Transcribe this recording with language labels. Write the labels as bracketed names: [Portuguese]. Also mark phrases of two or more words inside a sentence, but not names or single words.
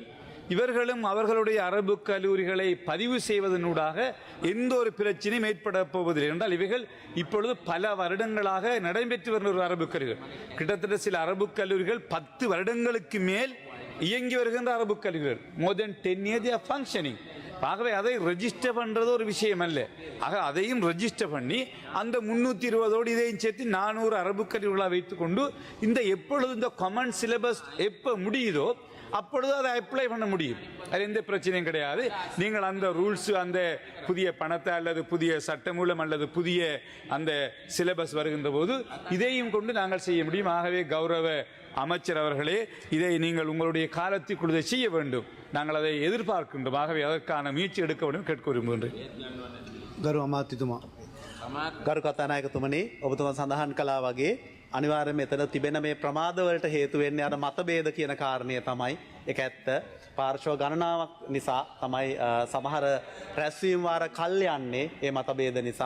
[Tamil] இவர்களும் அவர்களுடைய அரபு கல்லூரிகளை பதிவு செய்வதனூடாக எந்த ஒரு பிரச்சனையும் ஏற்பட போவதில்லை. என்றால் இவைகள் இப்பொழுது பல வருடங்களாக நடைபெற்று வருகிற ஒரு அரபு கல்லூரிகள், கிட்டத்தட்ட சில அரபு கல்லூரிகள் 10 வருடங்களுக்கு மேல் இயங்கி வருகின்ற அரபு கல்லூரிகள், [English] more than 10 years they are functioning. [Tamil] ஆகவே அதை ரெஜிஸ்டர் பண்றது ஒரு விஷயம் அல்ல. ஆக அதையும் ரெஜிஸ்டர் பண்ணி அந்த 320ஓடு இதையும் சேர்த்து 400 அரபு கல்லூரிகளாக வைத்துக்கொண்டு இந்த எப்பொழுது இந்த [English] common syllabus [Tamil] எப்போ முடியுதோ அப்பொழுது அதை அப்ளை பண்ண முடியும். அது எந்த பிரச்சனையும் கிடையாது. நீங்கள் அந்த ரூல்ஸ், அந்த புதிய பணத்தை அல்லது புதிய சட்டமூலம் அல்லது புதிய அந்த சிலபஸ் வருகின்ற போது இதையும் கொண்டு நாங்கள் செய்ய முடியும். ஆகவே கௌரவ அமைச்சர் அவர்களே, இதை நீங்கள் உங்களுடைய காலத்திற்குள் செய்ய வேண்டும். நாங்கள் அதை எதிர்பார்க்கின்றோம். ஆகவே அதற்கான முயற்சி எடுக்க வேண்டும் கேட்க விரும்புகின்றேன். [Sinhala] ගරු අමාත්‍යතුමා. ගරු කතානායකතුමනි, ඔබතුමා සඳහන් කළා වගේ අනිවාර්යයෙන් මෙතන තිබෙන මේ ප්‍රමාදවලට හේතු වෙන්නේ අර මතභේද කියන කාරණය තමයි. ඒක ඇත්ත. පාර්ශ්ව ගණනාවක් නිසා තමයි සමහර රැස්වීම් වාර කල් යන්නේ ඒ මතභේද නිසා.